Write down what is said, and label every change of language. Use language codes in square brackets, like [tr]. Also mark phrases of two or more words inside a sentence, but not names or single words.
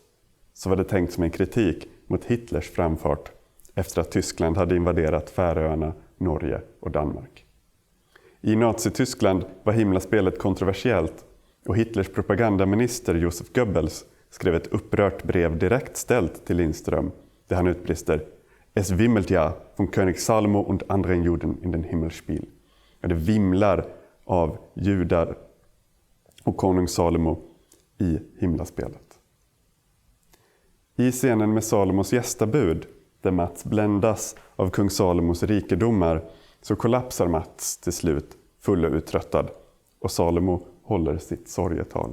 [sv] Så var det tänkt som en kritik mot Hitlers framfart efter att Tyskland hade invaderat Färöarna, Norge och Danmark. I Nazityskland var Himlaspelet kontroversiellt och Hitlers propagandaminister Josef Goebbels skrev ett upprört brev direkt ställt till Lindström där han utbrister: [de] Es wimmelt ja von König Salomo und anderen Juden in den Himmelspiel. [sv] Det vimlar av judar och konung Salomo i Himlaspelet. I scenen med Salomos gästabud, där Mats bländas av kung Salomos rikedomar, så kollapsar Mats till slut, full och uttröttad, och Salomo håller sitt sorgetal.